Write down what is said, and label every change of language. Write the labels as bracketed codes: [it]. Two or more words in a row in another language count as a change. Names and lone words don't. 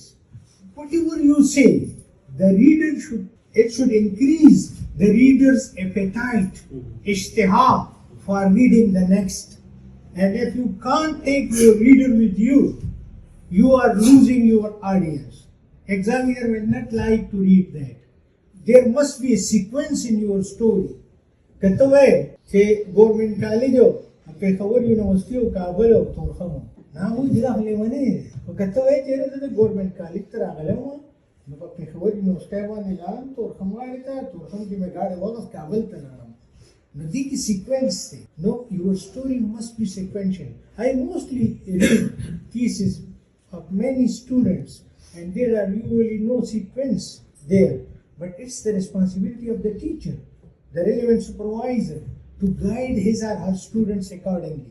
[en] Whatever you say, the reader should increase the reader's appetite, ishtiha, for reading the next. And if you can't take your reader with you, you are losing your audience. Examiner will not like to read that. There must be a sequence in your story. [ps] كتوه چې ګورمنټ کالج او پېښور یونیورسيټي او کابل او تورخم نه وو دا لیونه او کتوه چې د ګورمنټ کالج تر راغلم نو په پېښور یونیورسيټي باندې لاړم تورخم واړی ته تورخم کې مې ګاډي واغس کابل ته لاړم نو دې کې سیکوینس دی نو [en] your story must be sequential. I mostly read thesis of many students and there are usually no sequence there, but it's the responsibility of the teacher, the relevant supervisor, to guide his or her students accordingly.